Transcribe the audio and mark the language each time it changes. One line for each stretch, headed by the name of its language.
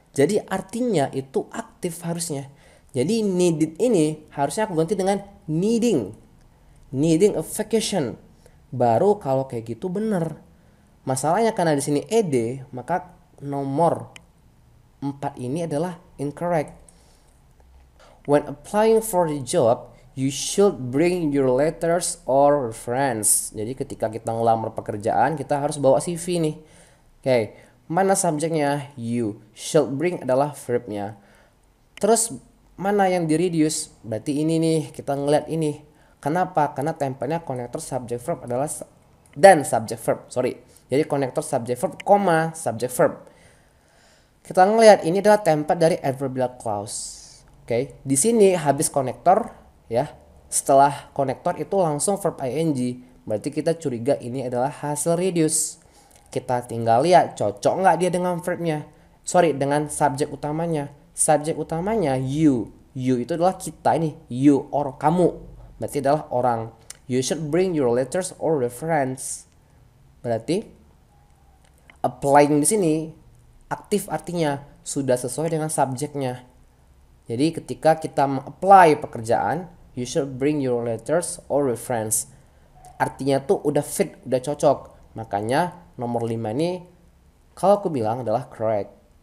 Indonesian: Jadi artinya itu aktif harusnya. Jadi needed ini harusnya aku ganti dengan needing.
English: Needing a vacation.
Indonesian: Baru kalau kayak gitu bener. Masalahnya karena di sini ed, maka nomor 4 ini adalah incorrect.
English: When applying for the job, You should bring your letters or reference.
Indonesian: Jadi ketika kita ngelamar pekerjaan, kita harus bawa CV nih. Oke, mana subjeknya? You. Should bring adalah verbnya. Terus mana yang di reduce? Berarti ini nih, kita ngeliat ini. Kenapa? Karena tempelnya konektor subject verb adalah dan subject verb. Sorry. Jadi konektor subject verb, koma subject verb. Kita ngelihat ini adalah template dari adverbial clause. Oke, di sini habis konektor ya. Setelah konektor itu langsung verb ing. Berarti kita curiga ini adalah hasil reduce. Kita tinggal lihat cocok nggak dia dengan verbnya. Sorry, dengan subjek utamanya. Subjek utamanya you. You itu adalah kita ini. You or kamu. Berarti adalah orang.
English: You should bring your letters or reference.
Indonesian: Berarti applying di sini aktif artinya sudah sesuai dengan subjeknya. Jadi ketika kita apply pekerjaan,
English: you should bring your letters or reference.
Indonesian: Artinya tuh udah fit, udah cocok. Makanya nomor 5 ini kalau aku bilang adalah correct.